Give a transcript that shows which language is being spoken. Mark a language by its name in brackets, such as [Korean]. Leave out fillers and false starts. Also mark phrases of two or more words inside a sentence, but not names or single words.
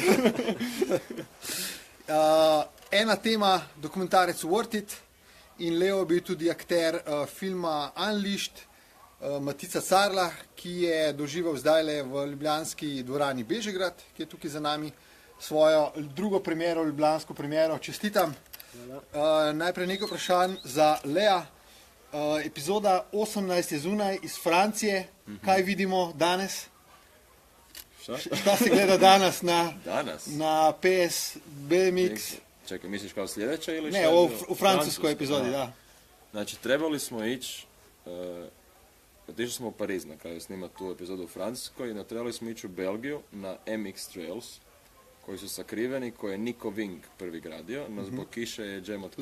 [Slovenian] Ena tema, dokumentarec Worth It, in Leo je bil tudi akter filma Unleashed, Matica Carla, ki je doživel zdajle v ljubljanski dvorani Bežigrad, ki je tukaj za nami, svojo drugo premiero, ljubljansko premiero. Čestitam. Najprej nekaj vprašanj za Lea. Epizoda 18 je zunaj iz Francije. Kaj vidimo danes? [Croatian] Šta se gleda danes na PS, BMX? Čekaj, misliš kao sljedeća ili šta? Ne, u francuskoj epizodi, da. Znači, trebali smo ići, otišli smo u Pariz na kraju snimati tu epizodu u Francuskoj i trebali smo ići u Belgiju na MX Trails, koji su sakriveni, koje je Nico Ving prvi gradio, no zbog kiše je džem otkazao.